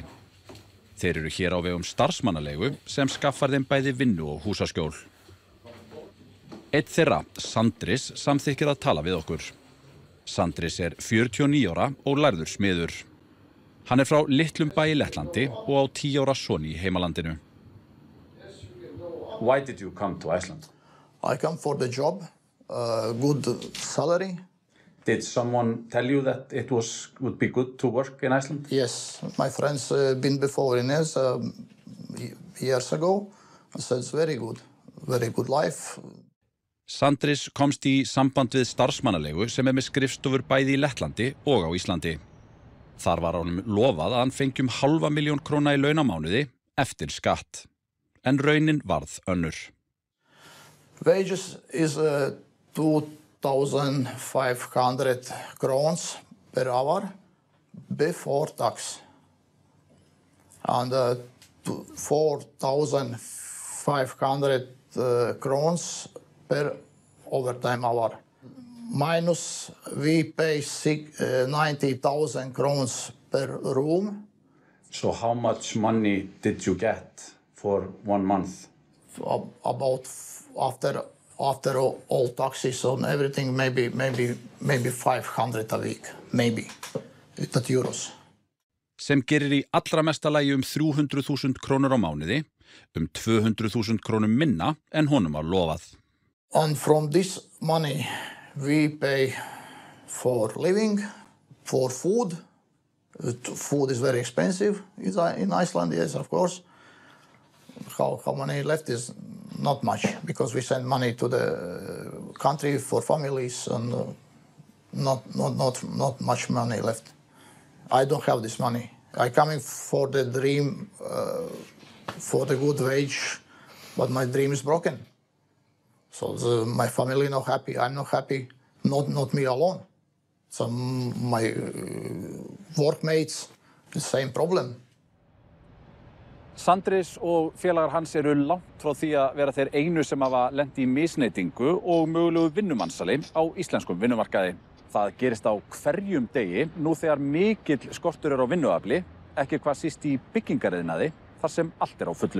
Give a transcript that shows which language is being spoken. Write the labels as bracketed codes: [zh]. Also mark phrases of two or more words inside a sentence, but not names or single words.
[is] Þeir eru hér á vegum starfsmannaleigu sem skaffar þeim bæði vinnu og húsaskjól. Einn þeirra, Sandris, samþykkir að tala við okkur. Sandris er 49 ára og lærður smiður. Hann frá litlum bæ í Lettlandi og á 10 ára son í heimalandinu. [en] Why did you come to Iceland? I come for the job, good salary. Did someone tell you that it would be good to work in Iceland? Yes, my friends been before in this years ago. I said it's very good life. [is] Sandris komst í samband við starfsmannaleigu sem með skrifstofur bæði í Lettlandi og á Íslandi. Þar var honum lofað að hann fengi 500.000 króna í launamánuði eftir skatt. En raunin varð önnur. [en] Wages is 2,500 crowns per hour before tax. And 4,500 crowns per overtime hour. Minus, we pay 90,000 crowns per room. So how much money did you get for 1 month? About after all taxes and everything, maybe 500 a week, maybe, that euros. [is] Sem gerir í allra mesta lagi 300.000 krónur á mánuði, 200.000 krónum minna en honum var lofað. [en] And from this money, we pay for living, for food. Food is very expensive in Iceland, yes, of course. How money left is not much, because we send money to the country for families and not much money left. I don't have this money. I'm coming for the dream, for the good wage, but my dream is broken. So my family not happy. I'm not happy. Not me alone. So my workmates, the same problem. [is] Sandris og félagar hans eru langt frá því að vera þeir einu sem hafa lent í misneytingu og mögulegu vinnumansali á íslenskum vinnumarkaði. Það gerist á hverjum degi nú þegar mikill skortur á vinnuafli, ekki hvað síst í byggingariðnaði, þar sem allt á fullu.